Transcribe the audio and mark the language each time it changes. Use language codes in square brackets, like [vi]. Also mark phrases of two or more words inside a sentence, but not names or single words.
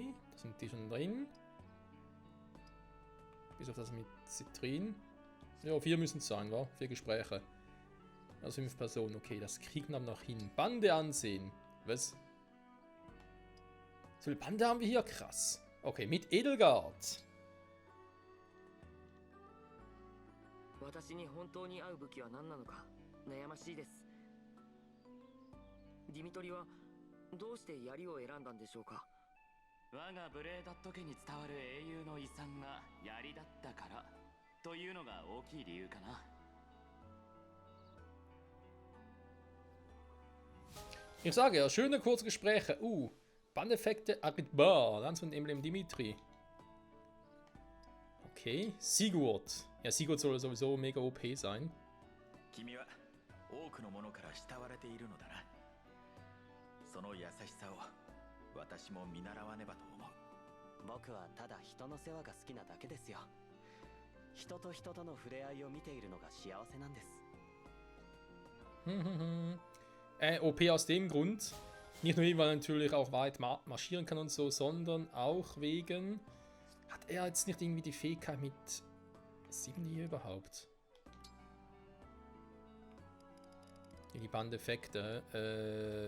[de] Da sind die schon drin. Bis auf das mit Zitrin. Ja, 4 müssen es sein, wa? 4 Gespräche. Also 5 Personen. Okay, das kriegen wir noch hin. Bande ansehen. Was? So viele Bande haben wir hier? Krass. Okay, mit Edelgard. [ja] 私に本当に合う武器は何なのか悩ましいです。ディミトリはどうして槍を選んだんでしょうか。我がブレーダット家に伝わる英雄の遺産が槍だったからというのが大きい理由かな。 [de] Ich sage ja, schöne kurze Gespräche. Bandeffekte Aritbar. Lanz von Emblem Dimitri. Okay, Sigurd. Ja, Sigurd soll sowieso mega OP sein. [ja] 君は多くの者から慕われているのだな。その優しさを私も見習わねばと思う。僕はただ人の世話が好きなだけですよ。人と人との触れ合いを見ているのが幸せなんです。 [de] OP aus dem Grund. Nicht nur, weil er natürlich auch weit marschieren kann und so, sondern auch wegen... Hat er jetzt nicht irgendwie die Fähigkeit mit 7 hier überhaupt? Die Bandeffekte.